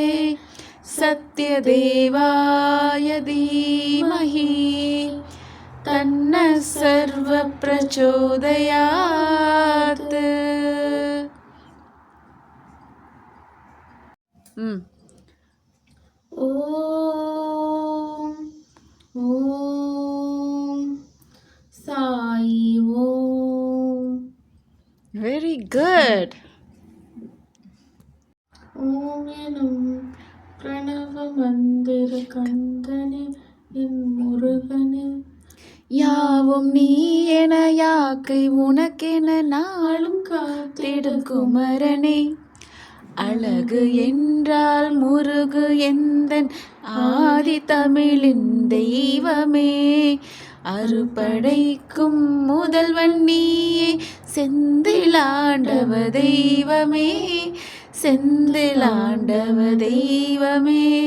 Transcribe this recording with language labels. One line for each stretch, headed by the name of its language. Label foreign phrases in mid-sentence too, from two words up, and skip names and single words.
Sanskrit: सत्यदेवाय धीमहि तन्नः सर्वः प्रचोदयात् ओम ओम साई ओम
English: very good
Tamil: ஓம் எனும் பிரணவ மந்திர கந்தனே என் முருகனே யாவும் நீ என யாக்கை உனக்கென நாளும் காத்திடும் குமரனே அழகு என்றால் முருகு எந்தன் ஆதி தமிழின் தெய்வமே அறுபடைக்கும் முதல்வன் நீயே செந்திலாண்டவ தெய்வமே செந்திலாண்டவ தெய்வமே